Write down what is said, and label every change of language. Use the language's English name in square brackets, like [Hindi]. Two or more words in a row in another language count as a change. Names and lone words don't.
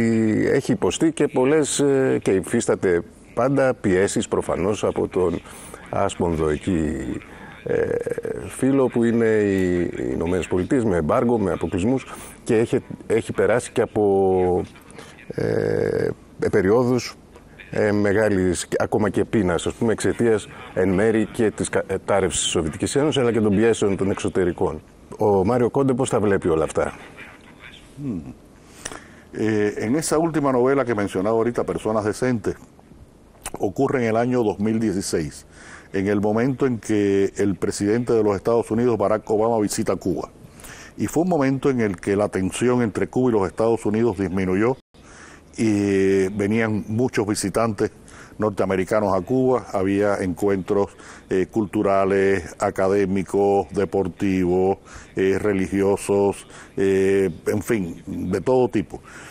[Greek] έχει υποστεί και πολλές και υφίσταται πάντα πιέσεις προφανώς από τον άσπονδο εκεί φίλο που είναι οι Ηνωμένες Πολιτείες με εμπάργο, με αποκλεισμούς και έχει περάσει και από περιόδους μεγάλης, ακόμα και πείνας, ας πούμε, εξαιτίας εν μέρη και της κατάρρευσης της Σοβιετικής Ένωσης αλλά και των πιέσεων των εξωτερικών. Ο Μάριο Κόντε πώς τα βλέπει όλα αυτά? [Spanish] En esa última novela que mencionaba ahorita, Personas Decentes, ocurre en el año 2016, en el momento en que el presidente de los Estados Unidos, Barack Obama, visita Cuba. Y fue un momento en el que la tensión entre Cuba y los Estados Unidos disminuyó y venían muchos visitantes norteamericanos a Cuba, había encuentros culturales, académicos, deportivos, religiosos, en fin, de todo tipo.